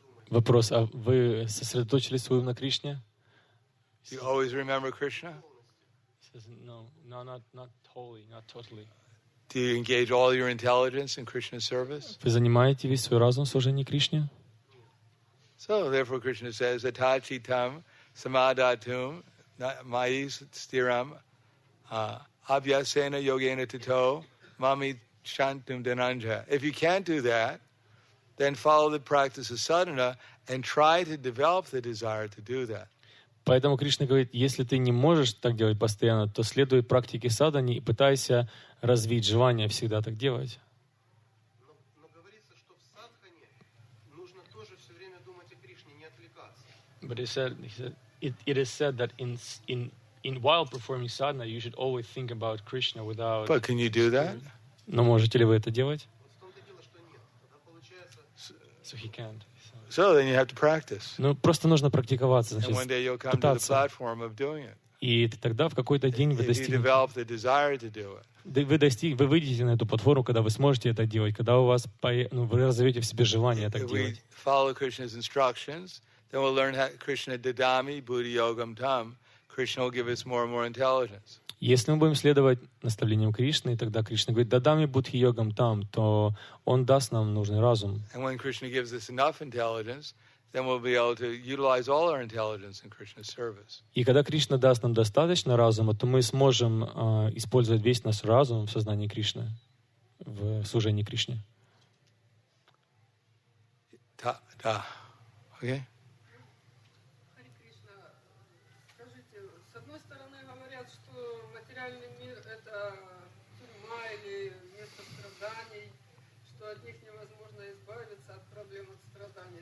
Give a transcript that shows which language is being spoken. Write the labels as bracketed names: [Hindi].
[Russian] Вопрос, а вы сосредоточили свой ум на Кришне? [English] Do you always remember Krishna? No, not wholly, not totally. Do you engage all your intelligence in Krishna's service? [Russian] Вы занимаете весь свой разум в служении Кришне? [English] So, therefore, Krishna says, [Sanskrit] Atachitam samadatum mayi stiram abhyasena yogena tato mami shantum dhananja. [English] If you can't do that, then follow the practice of sadhana and try to develop the desire to do that. [Russian] Поэтому Кришна говорит, если ты не можешь так делать постоянно, то следуй практике садханы и пытайся развить желание всегда так делать. Но говорится, что в садхане нужно тоже все время думать о Кришне, не отвлекаться. [English] But it is said that in while performing sadhana, you should always think about Krishna without. But can you do that? [Russian] Но можете ли вы это делать? Вот в том-то дело, что нет. Тогда получается... [English] So he can't. So then you have to practice. [Russian] Ну, просто нужно практиковаться, [English] And [Russian] значит, [English] one day you'll come to the [Russian] пытаться. [English] platform of doing it. [Russian] И тогда в какой-то день вы [English] If you [Russian] достигнете. [English] develop the desire to do it. [Russian] Вы выйдете на эту платформу, когда вы сможете это делать, когда у вас вы разовьете в себе желание так [English] If we [Russian] делать. [English] follow Krishna's instructions, then we'll learn how Krishna [Sanskrit] dadami buddhi yogam tam. [English] Krishna will give us more and more intelligence. [Russian] Если мы будем следовать наставлениям Кришны, тогда Кришна говорит, [Sanskrit] дадами будхи йогам там, [Russian] то Он даст нам нужный разум. [English] And when Krishna gives us enough intelligence, then we'll be able to utilize all our intelligence in Krishna's service. [Russian] И когда Кришна даст нам достаточно разума, то мы сможем использовать весь наш разум в сознании Кришны, в служении Кришне. Da. [English] Okay? [Russian] Харе Кришна, скажите, с одной стороны говорят, что материальный мир — это тюрьма или место страданий, что от них невозможно избавиться, от проблем, от страданий.